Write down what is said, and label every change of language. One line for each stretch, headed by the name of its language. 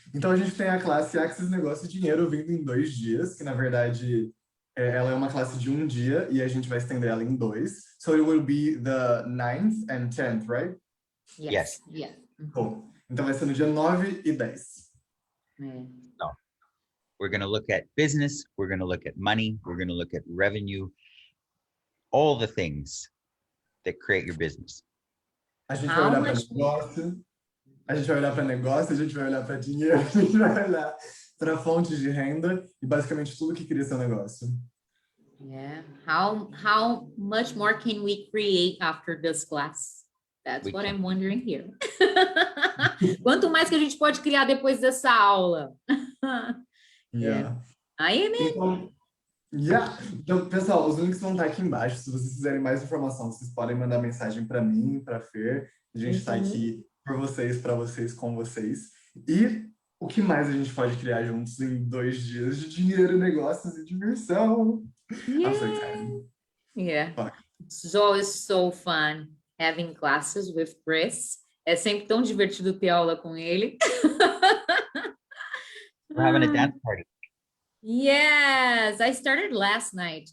Portuguese: Então a gente tem a classe Access Negócio e Dinheiro vindo em 2 dias, que na verdade ela é uma classe de 1 dia e a gente vai estender ela em 2.
English: So it will be the 9th and 10th, right? Yes. Yeah.
Portuguese: Cool. Então vai ser no dia 9 e 10. É.
English: We're going to look at business. We're going to look at money. We're going to look at revenue. All the things that create your business.
Portuguese: A gente vai olhar para negócio, a gente vai olhar para negócio, a gente vai olhar para dinheiro, a gente vai olhar para fontes de renda e basicamente tudo que cria seu negócio.
English: Yeah. How much more can we create after this class? That's what I'm wondering here.
Portuguese: Quanto mais que a gente pode criar depois dessa aula?
English: Yeah.
Portuguese: Aí, né? Então, pessoal, os links vão estar aqui embaixo. Se vocês quiserem mais informação, vocês podem mandar mensagem para mim, para Fer. A gente está aqui por vocês, para vocês, com vocês. E o que mais a gente pode criar juntos em 2 dias de dinheiro, negócios e diversão?
English: I'm so excited. Yeah. Fuck. It's always so fun having classes with Chris.
Portuguese: É sempre tão divertido ter aula com ele.
English: We're having a dance party. Yes, I started last night.